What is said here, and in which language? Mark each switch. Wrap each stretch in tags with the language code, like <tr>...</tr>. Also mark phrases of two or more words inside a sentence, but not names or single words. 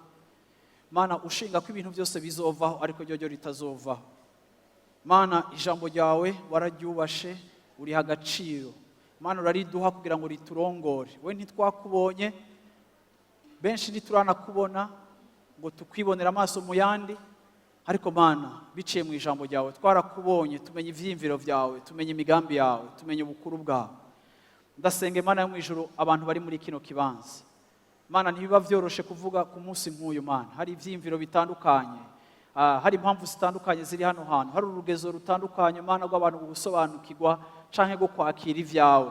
<rn>Mana ushinga ko ibintu byose bizovaho ariko ryo ritazovaho. Mana ijambo ryawe wararyubashe, uriha agaciro. Mana urariduha kugira ngo riturongore. We ntitwakubonye, benshi ntituranakubona ngo tukwibonera amaso mu yandi, ariko Mana biciye mu ijambo ryawe twarakubonye, tumenye ivyimviro vyawe, tumenye imigambi yawe, tumenye ubukuru bwawe. Ndasenge Mana yo mu ijuru abantu bari muri kino kibanza. Mana ntibiba vyoroshe kuvuga ku munsi nk'uyu Mana, hari ivyimviro bitandukanye, hari impamvu zitandukanye ziri hano hantu, hari urugezo rutandukanye Mana rw'abantu gusobanukirwa canke go kwakira ivyawe.</rn>